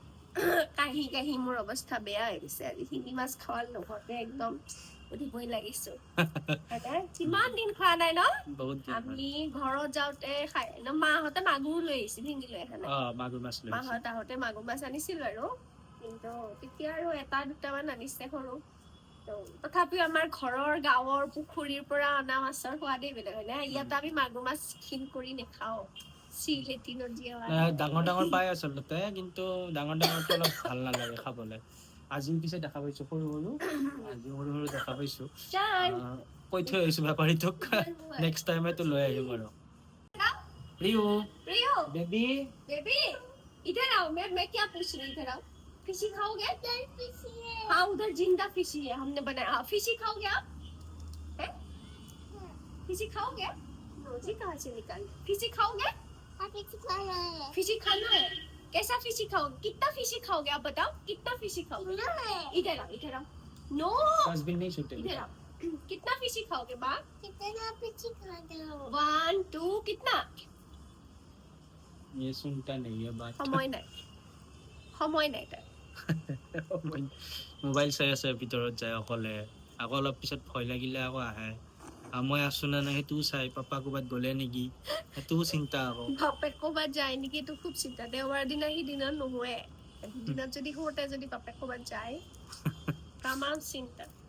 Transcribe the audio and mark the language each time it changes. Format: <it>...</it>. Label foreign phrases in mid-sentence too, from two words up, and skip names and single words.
<as>মোৰ অৱস্থা বেয়া হৈ গৈছে আজি শিঙি মাছ খোৱাৰ লগতে একদম উঠিবই লাগিছো কিমান দিন খোৱা নাই ন আমি ঘৰত যাওঁতে খাই ন মাহঁতে মাগুৰ লৈ আহিছিল শিঙি লৈ আহা নাই মাহঁত আহোঁতে মাগুৰ মাছ আনিছিলো আৰু কিন্তু তেতিয়া আৰু এটা দুটামান আনিছে সৰু তথাপিও আমাৰ ঘৰৰ গাঁৱৰ পুখুৰীৰ পৰা অনা মাছৰ সোৱাদেই বেলেগ হয় নে ইয়াত আমি মাগুৰ মাছ খিন কৰি নেখাওঁ চিলেটি নদী ডাঙৰ ডাঙৰ পাই আচলতে কিন্তু ডাঙৰ ডাঙৰটো অলপ ভাল নালাগে খাবলৈ আজি পিছে দেখা পাইছো সৰু সৰু আজি সৰু সৰু দেখা পাইছো কৈ থৈ আহিছো বেপাৰীটোক</as> <en>next time</en> <as>লৈ আহিম আৰু रियो</as> <hi>रियो बेबी बेबी इधर आओ मैं क्या पूछ रही इधर आओ फिशी खाओगे हाँ उधर जिंदा फिशी है हमने बनाया फिशी खाओगे आप हैं फिशी खाओगे रोजी कहाँ से निकाली फिशी खाओगे फिशी खाना है कैसा फिशी खाओगे कितना फिशी खाओगे आप बताओ कितना फिशी खाओगे इधर आओ नो डस्टबिन नहीं छूटे इधर आओ कितना फिशी खाओगे माँ कितना फिशी खाते हो 1 2 कितना ये सुनता नहीं है बात</hi> <as>সময় নাই তাই মোবাইল চাই আছে ভিতৰত যায় অকলে আকৌ অলপ পিছত ভয় লাগিলে আকৌ আহে মই আছো না নাই সেইটোও চাই পাপা ক'ৰবাত গ'লে নেকি সেইটোও চিন্তা আকৌ বাপেক ক'ৰবাত যায় নেকি এইটো খুব চিন্তা দেওবাৰ দিনা সি দিনত নোহোৱে দিনত যদি শুওঁতে যদি বাপেক ক'ৰবাত যায় তামাম চিন্তা</as>